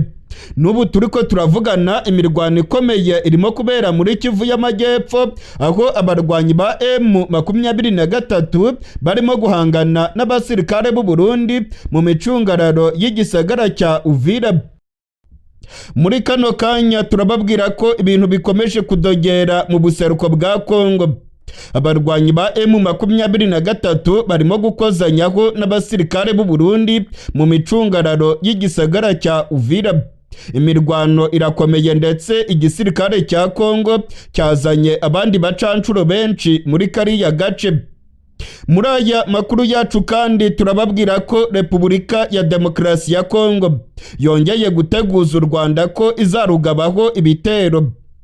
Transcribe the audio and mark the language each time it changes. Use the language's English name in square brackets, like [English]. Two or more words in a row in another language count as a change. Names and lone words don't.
[Rundi] Nubu turiko turavugana imirwano ikomeye irimo kubera muri Kivu y'Amajyepfo, aho abarwanyi ba M23 barimo guhangana n'abasirikare b'u Burundi mu micungararo y'igisagara cya Uvira. Muri kano kanya turababwira ko ibintu bikomeje kudogera mu buseruko bwa Congo. Abarwanyi ba M23 barimo gukozanyaho n'abasirikare b'u Burundi mu micungararo y'igisagara cya Uvira. Imirwano irakomeye ndetse igisirikare cya Congo cyazanye abandi bacancuro benshi muri kariya gace. Muri aya makuru yacu kandi turababwira ko Repubulika ya Demokarasi ya Congo yongeye guteguza u Rwanda ko izarugabaho ibitero.